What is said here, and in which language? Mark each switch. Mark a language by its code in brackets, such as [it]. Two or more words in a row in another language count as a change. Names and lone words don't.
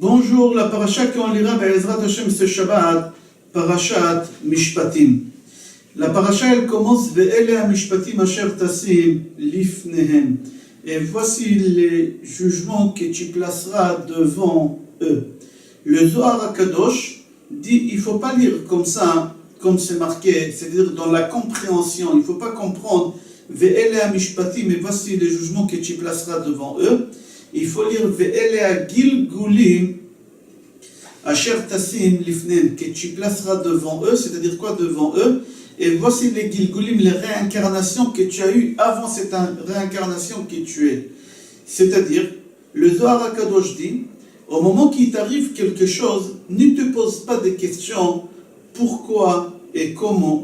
[fr] toujours la paracha qu'on lira [he] בעזרת השם [fr] ce Shabbat, parashat Mishpatim. La paracha elle commence [he] ואלה המשפטים אשר תשים לפניהם. [fr] Et voici les jugements que tu placeras devant eux. Le Zohar HaKadosh dit il ne faut pas lire comme ça, comme c'est marqué, c'est-à-dire dans la compréhension. Il ne faut pas comprendre [he] ואלה המשפטים, [fr] et voici les jugements que tu placeras devant eux. Il faut lire [he] ואלה הגלגולים אשר תשים לפניהם, [fr] que tu placeras devant eux, c'est-à-dire quoi devant eux? Et voici les Gilgulim, les réincarnations que tu as eues avant cette réincarnation que tu es. C'est-à-dire, le Zohar HaKadosh dit, au moment qu'il t'arrive quelque chose, ne te pose pas des questions pourquoi et comment.